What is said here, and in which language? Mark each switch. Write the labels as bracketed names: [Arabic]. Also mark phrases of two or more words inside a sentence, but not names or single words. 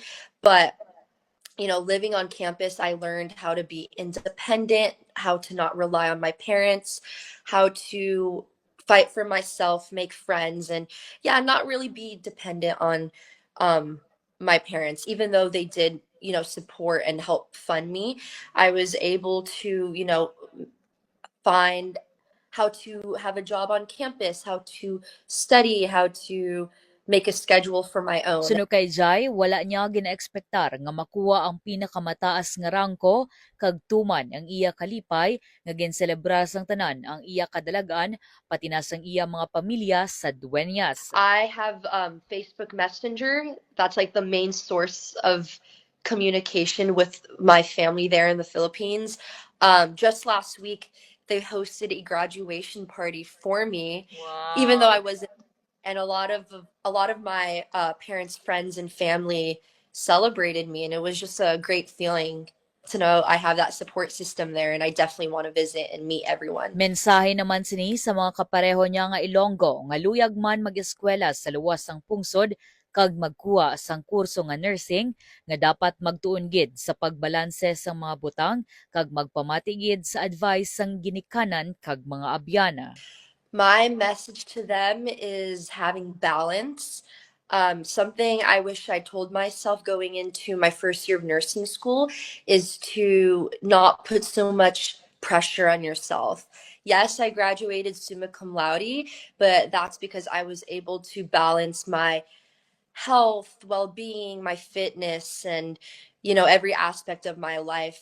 [English] But living on campus, I learned how to be independent, how to not rely on my parents, how to fight for myself, make friends, and yeah, not really be dependent on um, my parents, even though they did, support and help fund me. I was able to, find how to have a job on campus, how to study, how to make a schedule for my own. [Hiligaynon] Suno kay Jai, wala niya ginaekspektar nga makuha ang pinakamataas nga rangko kag tuman ang iya kalipay nga ginselebra sang tanan ang iya kadalagan pati na sang iya mga pamilya sa Dueñas. [English] I have Facebook Messenger. That's like the main source of communication with my family there in the Philippines. Just last week, they hosted a graduation party for me, even though I Wow. wasn't. And a lot of my parents, friends, and family celebrated me, and it was just a great feeling to know I have that support system there, and I definitely want to visit and meet everyone. [Hiligaynon] Mensahe naman sini sa mga kapareho niya nga Ilonggo nga luyag man mag-eskwela sa luwas sang pungsod kag magkuha sang kurso nga nursing nga dapat magtuon gid sa pagbalanse sa mga butang kag magpamati gid sa advice sang ginikanan kag mga abyana. [English] My message to them is having balance. Something I wish I told myself going into my first year of nursing school is to not put so much pressure on yourself. Yes, I graduated [Latin] summa cum laude, [English] but that's because I was able to balance my health, well-being, my fitness, and every aspect of my life.